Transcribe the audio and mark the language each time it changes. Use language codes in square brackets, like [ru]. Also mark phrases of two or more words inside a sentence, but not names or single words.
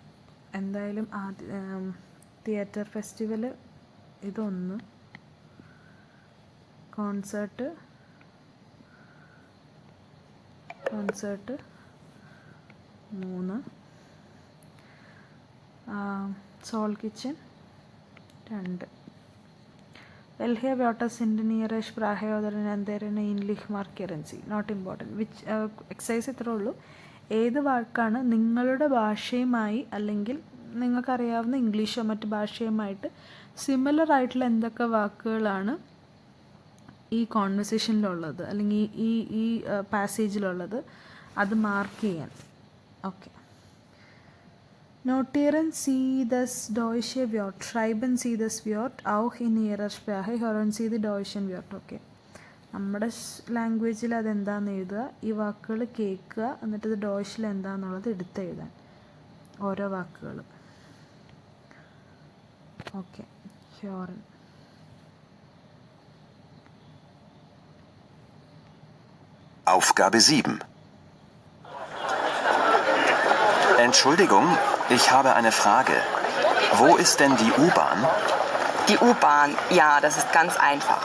[ml] എന്തായാലും തിയേറ്റർ ഫെസ്റ്റിവൽ ഇതൊന്ന്, കോൺസേർട്ട് 3, സോൾ കിച്ചൻ 2. [de] Welche Wörter sind in ihrer Sprache oder in anderen ähnlich markieren sie? [en] Not important. Which [ml] എക്സസൈസ് ഇത്രേ ഉള്ളൂ. ഏത് വാക്കാണ് നിങ്ങളുടെ ഭാഷയുമായി അല്ലെങ്കിൽ നിങ്ങൾക്കറിയാവുന്ന ഇംഗ്ലീഷോ മറ്റ് ഭാഷയുമായിട്ട് സിമിലർ ആയിട്ടുള്ള എന്തൊക്കെ വാക്കുകളാണ് ഈ കോൺവെർസേഷനിലുള്ളത് അല്ലെങ്കിൽ ഈ പാസേജിലുള്ളത്, അത് മാർക്ക് ചെയ്യാൻ. ഓക്കെ. [de] Notieren Sie das deutsche Wort. Schreiben Sie das Wort auch in Ihrer Sprache. Hören Sie die deutschen Wort. [ml] ഓക്കെ, നമ്മുടെ ലാംഗ്വേജിൽ അതെന്താണെന്ന് എഴുതുക. ഈ വാക്കുകൾ കേൾക്കുക, എന്നിട്ട് ഇത് ഡോയ്ഷിൽ എന്താണെന്നുള്ളത് എടുത്തെഴുതാൻ ഓരോ വാക്കുകൾ. ഓക്കെ, [de] hören. Aufgabe 7. Entschuldigung, ich habe eine Frage. Wo ist denn die U-Bahn? Die U-Bahn, ja, das ist ganz einfach.